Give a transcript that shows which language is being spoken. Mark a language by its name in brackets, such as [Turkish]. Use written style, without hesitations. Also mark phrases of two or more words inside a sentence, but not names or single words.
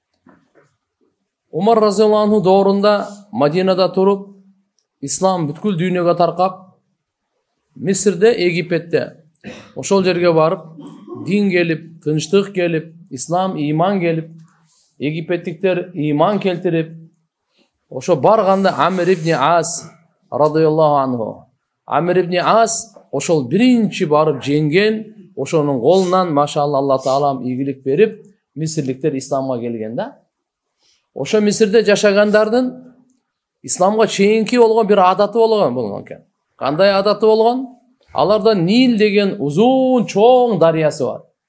[Kyrgyz] Умар [Arabic] رضي الله عنه [Kyrgyz] доорунда Мадинада туруп, ислам бүткүл дүйнөгө таркап, Мисирде, Египетте ошол жерге барып, дин келип, тынчтык келип, ислам, иман келип, египеттиктер иман келтирип, ошо барганда Амир ибн Ас [Arabic] رضي الله عنه. [Kyrgyz] Амир ибн Ас ошол биринчи барып жеңген, ошонун колунан машалла Алла таалам ийгилик берип, мисирликтер исламга келген да. Ошо Мисирде жашагандардын исламга чейинки болгон бир адаты болгон экен. Кандай адаты болгон? Аларда Нил деген узун чоң дарыясы бар.